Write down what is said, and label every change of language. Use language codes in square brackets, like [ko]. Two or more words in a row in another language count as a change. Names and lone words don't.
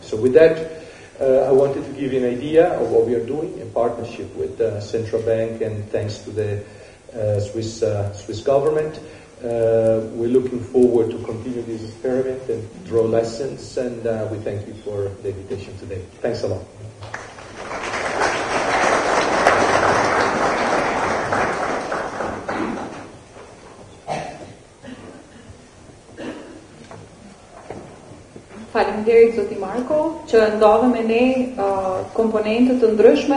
[en] So with that, I wanted to give you an idea of what we are doing in partnership with Central Bank, and thanks to the Swiss government. We're looking forward to continue this experiment and draw lessons, and we thank you for the invitation today. Thanks a lot. [sq] Faleminderit zoti Marko, që ndodhem me ne komponente të ndryshme